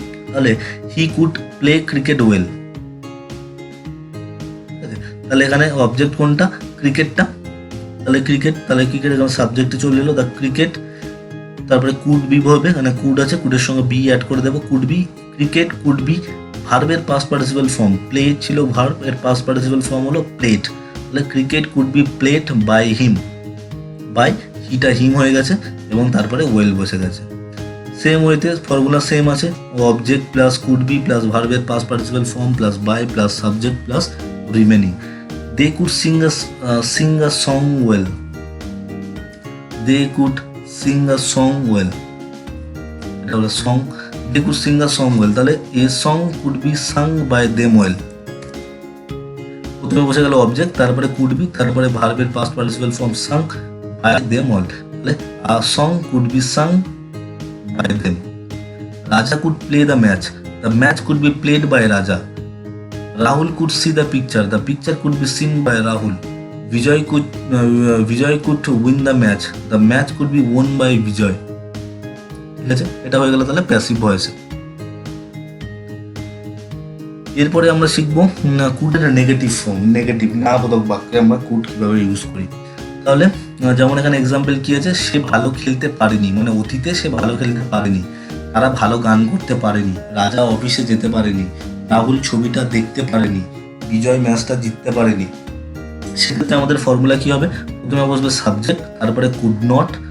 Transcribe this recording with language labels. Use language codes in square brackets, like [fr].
[bn] তাহলে he could play cricket well, তাহলে এখানে অবজেক্ট কোনটা, ক্রিকেটটা, তাহলে ক্রিকেট এখানে সাবজেক্টে চলে এলো দ্য ক্রিকেট, তারপরে কুড বি হবে, এখানে কুড আছে, কুডের সঙ্গে বি অ্যাড করে দেবো, could be cricket, could be ভার্বের পাস্ট পার্টিসিপেল ফর্ম, প্লে ছিল ভার্ব, এর পাস্ট পার্টিসিপেল ফর্ম হলো প্লেড, তাহলে [en] cricket could be played by him, [bn] by হিটা হিম হয়ে গেছে এবং তারপরে ওয়েল বসে গেছে। সেম ওয়েতে ফর্মুলা সেম আছে, object plus could be plus ভার্বের past participle form plus by plus subject plus remaining. [en] They could sing a song well. They could sing a song well. [bn] এটা হলো [en] song. They could sing a song well. [bn] তাহলে [en] a song could be sung by them well. [bn] প্রথমে বসে গেল object, তারপরে could be, তারপরে ভার্বের past participle form [en] sung by them well. [bn] তাহলে [en] a song could be sung by them. Raja could play the match. The match could be played by Raja. Rahul could see the picture could be seen by Rahul. Vijay could win the match could be won by Vijay. [bn] ঠিক আছে, এটা হয়ে গেল তাহলে passive ভয়েসে। এরপরে আমরা শিখবো কুডের negative form, negative নাবোধক বাক্যে আমরা কুড কিভাবে ইউজ করি। তাহলে যেমন এখানে এক্সাম্পল কি আছে, সে ভালো খেলতে পারেনি, মানে অতীতে সে ভালো খেলতে পারেনি, তারা ভালো গান করতে পারেনি, রাজা অফিসে যেতে পারেনি, রাহুল ছবিটা দেখতে পারেনি, বিজয় ম্যাচটা জিততে পারেনি। সেক্ষেত্রে আমাদের ফর্মুলা কি হবে, প্রথমে বসবে সাবজেক্ট, তারপরে কুড নট,